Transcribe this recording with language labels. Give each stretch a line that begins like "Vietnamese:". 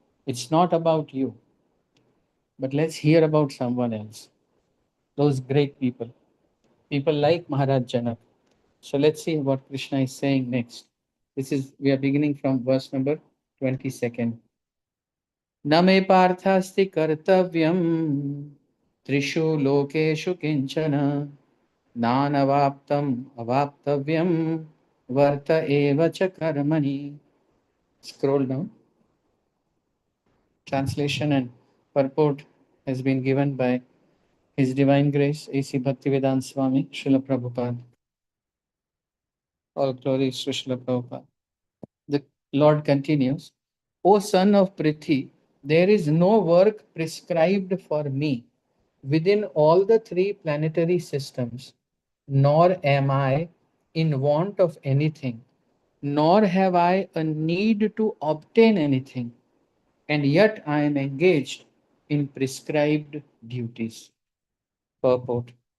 English: It's not about you, but let's hear about someone else. Those great people, people like Maharaj Janak. So let's see what Krishna is saying next. This is, we are beginning from verse number 22nd.
Sanskrit: न मे पार्थास्ति कर्तव्यं त्रिषु लोकेषु किंचन नानवाप्तम् अवाप्तव्यं वर्त एव च कर्मणि.
English: Scroll down. Translation and purport has been given by His Divine Grace A.C. Bhaktivedanta Swami Srila Prabhupada. All glories to Srila Prabhupada. The Lord continues, O son of Prithi, there is no work prescribed for me within all the three planetary systems, nor am I in want of anything, nor have I a need to obtain anything, and yet I am engaged in prescribed duties. Purport.